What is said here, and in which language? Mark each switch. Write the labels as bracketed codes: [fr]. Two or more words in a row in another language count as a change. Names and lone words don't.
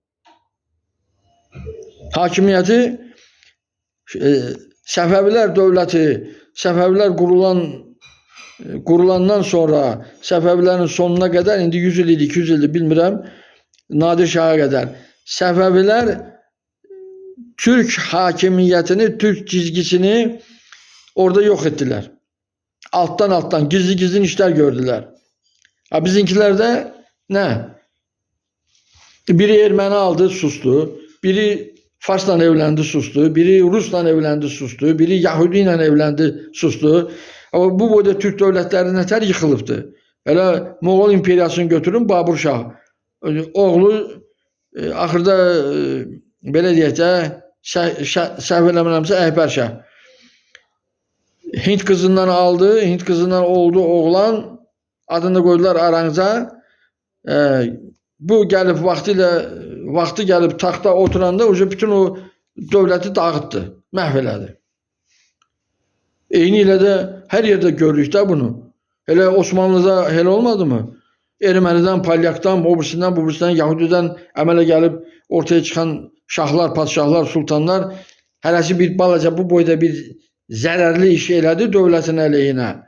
[az] Hakimiyyəti Səfəvilər dövləti, Səfəvilər qurulandan sonra Səfəvilərin sonuna qədər, indi 100 il idi, 200 ildir bilmirəm, Nadir Şaha qədər Səfəvilər Türk hakimiyyətini, Türk cizgisini orada yox etdilər. Alttan gizli işlər gördülər. [tr] Bizimkiler de ne? Biri erməni aldı, sustu. Biri Farsla evlendi, sustu. Biri Rusla evlendi, sustu. Biri Yahudi ile evlendi, sustu. [az] Ama bu boyda Türk dövlətləri nətər yıxılıbdı. Elə Moğol imperiyasını götürün Babur Şah. Oğlu axırda belə deyək də səhv eləmirəmsə Əhbər Şah. [tr] Hint kızından aldı. Hint kızından oldu oğlan. [az] Adını koydular Aranza. Bu gelip vakti gelip taxta oturanda bütün o dövləti dağıttı, məhv elədi. Eyni ilə də hər yerdə görürük də bunu. Hele Osmanlı'da hele olmadı mı? Ermənidən, Palyakdan, o birisindən, bu birisindən, Yahudidən əmələ gəlib ortaya çıxan şahlar, padşahlar, sultanlar hərəsi bir balaca bu boyda bir zərərli iş elədi dövlətin əleyhinə.